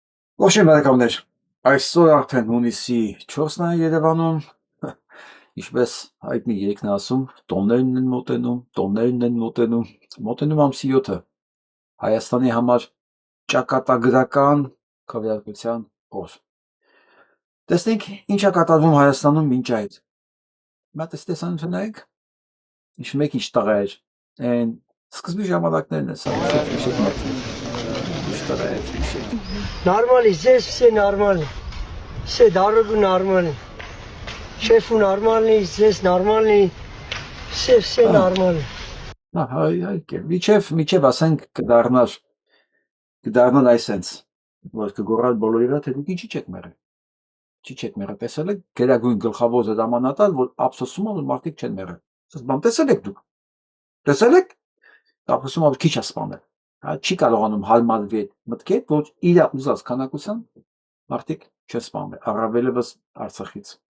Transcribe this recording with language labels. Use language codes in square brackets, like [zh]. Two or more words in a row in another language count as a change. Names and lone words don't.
[hy] Ողջույն բարեկամներ, այսօր արդեն հունիսի 4-ն է Երևանում, ինչպես հայտնի երգն է ասում, տոներն են մոտենում, մոտենում ամսի 7-ը, Հայաստանի համար ճակատագրական քվեարկության օր։ Տեսնենք ինչ է կատարվում Հայաստանում մինչ այդ։ Հիմա տեսանյութը նայեք, ինչ մեկ ինչ տղա էր, այն սկզբի ժամանակներն է, սա իշեք մեկ, ինչ տղա էր, իշեք։ [ru] Нормально, здесь все нормально. Все дорогу нормально. Шефу нормальный, здесь нормальный. Все нормально. [hy] Միջև ասենք կդառնան այսենց, որ կգոռալ բոլորիրա, թե դուք ինչի չեք մեռել։ Չի չեք մեռել, տեսել եք գերագույն գլխավոր հրամանատար, որ ափսոսում է, որ մարդիկ չեն մեռել։ Ասես բան տեսել եք դուք։ Տեսել եք։ Ափսոսում է, որ քիչ է սպանել։ Հա չի կարողանում հարմարվի այդ մտքի հետ, որ իր ուզած քանակության մարդիկ չեն սպանել, առավելևս Արցախից։